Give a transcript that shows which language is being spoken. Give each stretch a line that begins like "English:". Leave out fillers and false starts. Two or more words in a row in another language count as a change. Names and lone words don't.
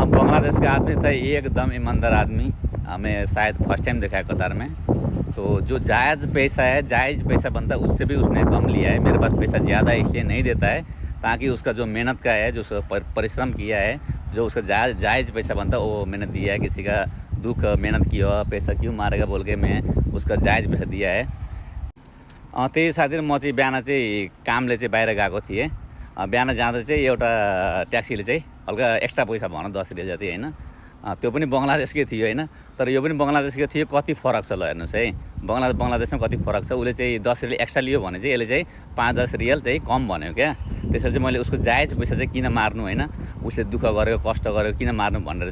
Hindi: बांग्लादेश का आदमी था एकदम ईमानदार आदमी हमें शायद फर्स्ट टाइम देखा है कतार में तो जो जायज़ पैसा बनता है उससे भी उसने कम लिया है मेरे पास पैसा ज़्यादा है इसलिए नहीं देता है ताकि उसका जो मेहनत का है जो उसका परिश्रम किया है जो उसका जायज़ पैसा बनता है वो मैंने दिया है किसी का दुख मेहनत किया पैसा क्यों मारेगा बोल के मैं उसका जायज़ पैसा दिया है
Nepali: त्यही साथी म चाहिँ बिहान चाहिँ कामले चाहिँ बाहिर गएको थिएँ बिहान जाँदा चाहिँ एउटा ट्याक्सीले चाहिँ हल्का एक्स्ट्रा पैसा भन 10 रियल जति होइन त्यो पनि बङ्गलादेशकै थियो होइन तर यो पनि बङ्गलादेशकै थियो कति फरक छ ल हेर्नुहोस् है बङ्गलादेशमा कति फरक छ उसले चाहिँ 10 रियल एक्स्ट्रा लियो भने चाहिँ यसले चाहिँ 5-10 रियल चाहिँ कम भन्यो क्या त्यसरी चाहिँ मैले उसको जायज पैसा चाहिँ किन मार्नु होइन उसले दुःख गरेको कष्ट गरेको किन मार्नु भनेर